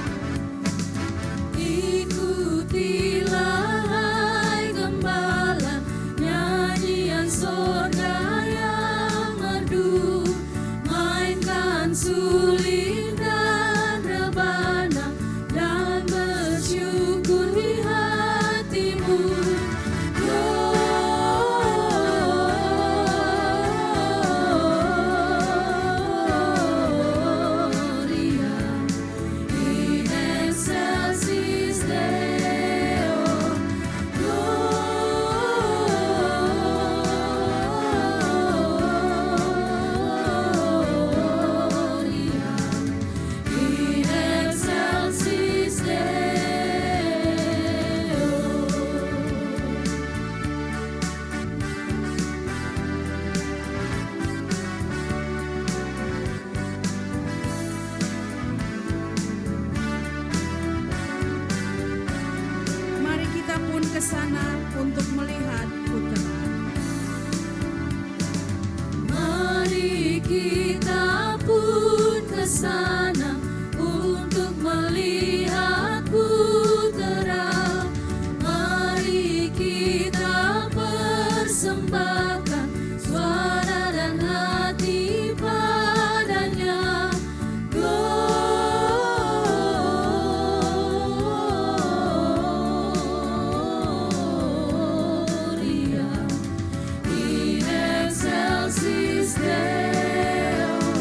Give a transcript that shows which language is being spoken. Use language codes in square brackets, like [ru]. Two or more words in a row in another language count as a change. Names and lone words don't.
[id] Ikutilah hai gembala nyanyian sorga yang merdu. Mainkan suling dan rebana dan bersyukur di hatimu. [la] Gloria in excelsis Deo. Gloria in excelsis Deo. [id] Mari kita pun ke sana untuk melihat putra. Mari kita pun ke sana untuk melihat Putera. Mari kita persembahkan suara dan hati padanya. [la] Gloria in excelsis Deo.